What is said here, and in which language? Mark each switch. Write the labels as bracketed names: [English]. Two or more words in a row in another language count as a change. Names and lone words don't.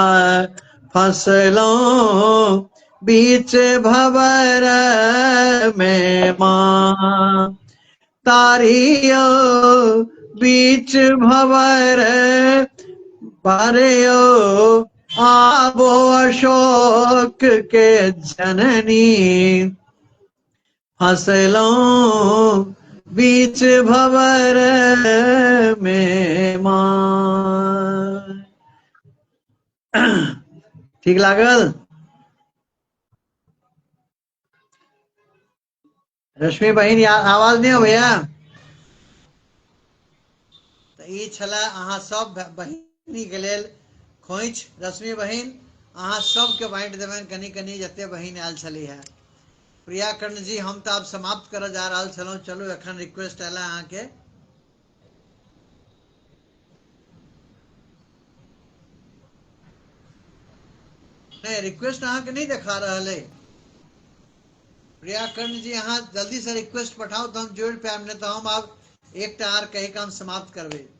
[Maithili] फसलों बीच भंवर में माँ तारियो बीच भंवर पारियो आबो अशोक के जननी फसलों बीच भंवर में माँ ठीक लागल रश्मि बहिन आवाज नहीं हो भैया तो ई छला अहाँ सब बहिनी के लेल खोइछ रश्मि बहिन अहाँ सबके बांटि देबनि कनि कनि जते बहिन आयल छली है प्रिया कर्ण जी हम तो आब समाप्त कर जा रहा छलौं चलू एखन रिक्वेस्ट आयल अहाँ के नहीं रिक्वेस्ट अहाँ के नहीं देखा रहल है प्रिया कर्ण जी अहाँ जल्दी से रिक्वेस्ट पठाओ तो हम जोड़ पायब नहीं तो हम आब एक आर कही के हम समाप्त करबे